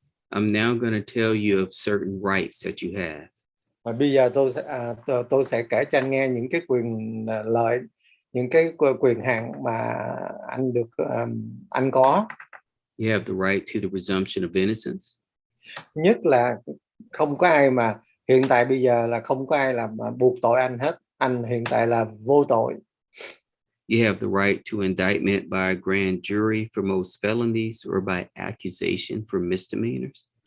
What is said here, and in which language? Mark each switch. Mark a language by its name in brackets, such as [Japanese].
[English] I'm now going to tell you of certain rights that you have. [Vietnamese] Và bây giờ tôi sẽ kể cho anh nghe những cái quyền lợi, những cái quyền hạn mà anh được anh có. [English] You have the right to the presumption of innocence. [Vietnamese] Nhất là không có ai mà hiện tại bây giờ là không có ai làm buộc tội anh hết. Anh hiện tại là vô tội. [English] You have the right to indictment by a grand jury for most felonies or by accusation for misdemeanors.